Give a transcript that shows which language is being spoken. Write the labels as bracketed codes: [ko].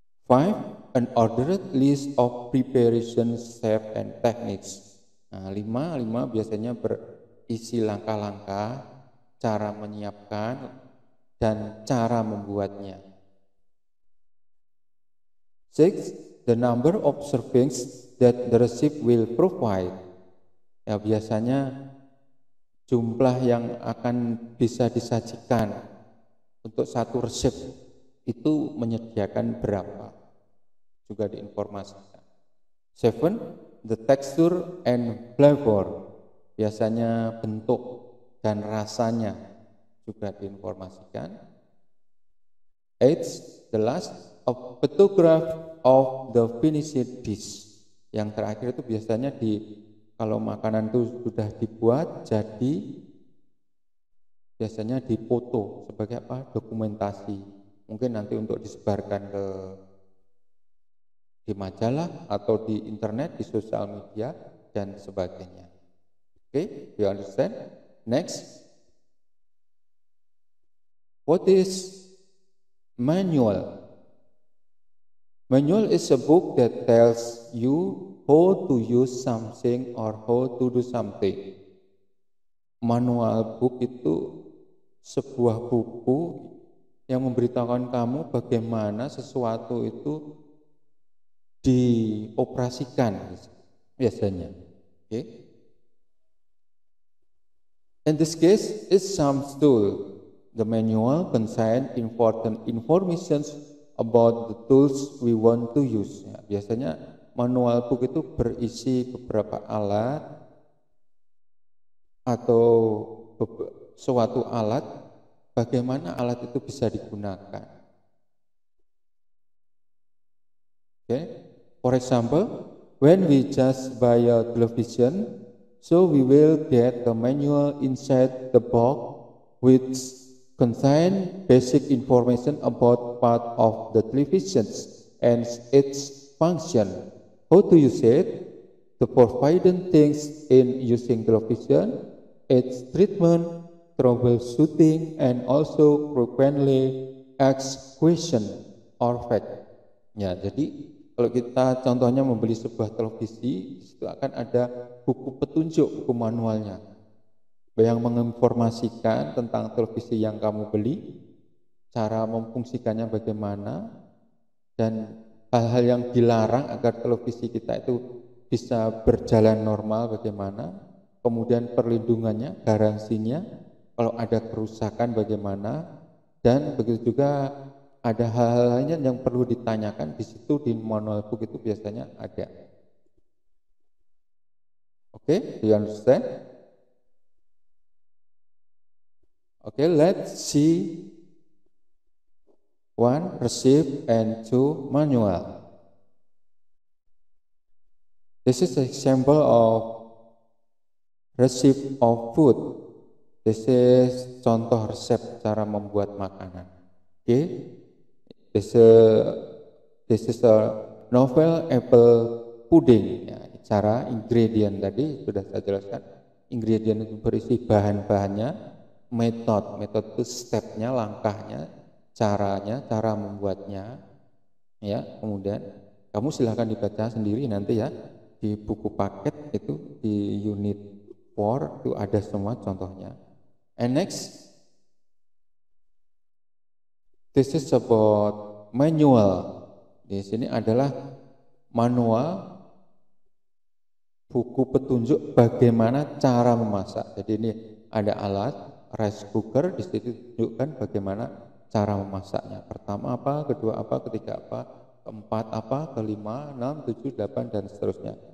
[en] Five, an ordered list of preparation step and techniques. [id] Nah, lima biasanya berisi langkah-langkah cara menyiapkan dan cara membuatnya. [en] Six, the number of servings that the receipt will provide. [id] Ya, biasanya jumlah yang akan bisa disajikan untuk satu resep itu menyediakan berapa, juga diinformasikan. [en] Seven, the texture and flavor. [id] Biasanya bentuk dan rasanya juga diinformasikan. [en] Eight, the last, a photograph of the finished dish. [id] Yang terakhir itu biasanya kalau makanan itu sudah dibuat jadi biasanya dipoto sebagai apa? Dokumentasi. Mungkin nanti untuk disebarkan di majalah atau di internet, di sosial media dan sebagainya. [en] Okay, you understand? Next. What is manual? Manual is a book that tells you how to use something or how to do something. [id] Manual book itu sebuah buku yang memberitahukan kamu bagaimana sesuatu itu dioperasikan biasanya. [en] Okay. In this case, it's some tool. The manual contains important information about the tools we want to use. [id] Ya, biasanya manual book itu berisi beberapa alat atau suatu alat, bagaimana alat itu bisa digunakan. [en] Okay. For example, when we just buy a television, so we will get the manual inside the box which contain basic information about part of the television and its function, how to use it, the forbidden things in using television, its treatment, troubleshooting, and also frequently asked question or fact. [id] Ya, jadi kalau kita contohnya membeli sebuah televisi, itu akan ada buku petunjuk, buku manualnya yang menginformasikan tentang televisi yang kamu beli, cara memfungsikannya bagaimana, dan hal-hal yang dilarang agar televisi kita itu bisa berjalan normal bagaimana, kemudian perlindungannya, garansinya, kalau ada kerusakan bagaimana, dan begitu juga ada hal-hal lainnya yang perlu ditanyakan di situ di manual book itu biasanya ada. [en] Okay, do you understand? Okay, let's see one receipt and two manual. This is an example of receipt of food. This is [id] contoh resep cara membuat makanan. [en] Okay, this is a novel apple pudding. [id] Ya, cara ingredient tadi sudah saya jelaskan. Ingredient itu berisi bahan-bahannya. Metode itu stepnya, langkahnya, caranya, cara membuatnya, ya. Kemudian kamu silahkan dibaca sendiri nanti ya di buku paket itu di unit 4 itu ada semua contohnya. [en] And next, this is about manual. [id] Di sini adalah manual, buku petunjuk bagaimana cara memasak. Jadi ini ada alat rice cooker, di situ tunjukkan bagaimana cara memasaknya. Pertama apa, kedua apa, ketiga apa, keempat apa, kelima, 6, 7, 8 dan seterusnya.